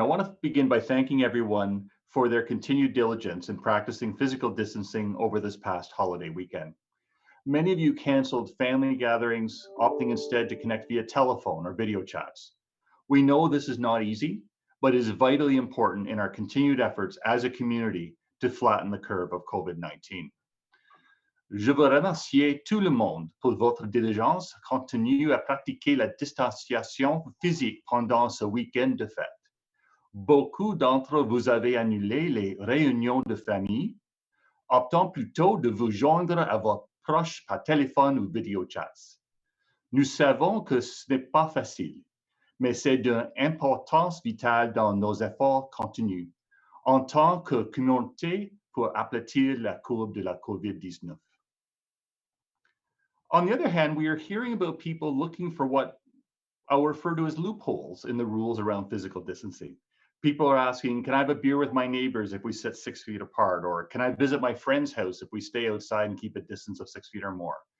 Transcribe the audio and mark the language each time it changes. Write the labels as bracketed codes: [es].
[en] I want to begin by thanking everyone for their continued diligence in practicing physical distancing over this past holiday weekend. Many of you canceled family gatherings, opting instead to connect via telephone or video chats. We know this is not easy, but is vitally important in our continued efforts as a community to flatten the curve of COVID-19. [fr] Je veux remercier tout le monde pour votre diligence continue à pratiquer la distanciation physique pendant ce week-end de fête. Beaucoup d'entre vous avez annulé les réunions de famille, optant plutôt de vous joindre à vos proches par téléphone ou vidéo chats. Nous savons que ce n'est pas facile, mais c'est d'une importance vitale dans nos efforts continus en tant que communauté pour aplatir la courbe de la COVID-19. [en] On the other hand, we are hearing about people looking for what I'll refer to as loopholes in the rules around physical distancing. People are asking, can I have a beer with my neighbors if we sit 6 feet apart? Or can I visit my friend's house if we stay outside and keep a distance of 6 feet or more?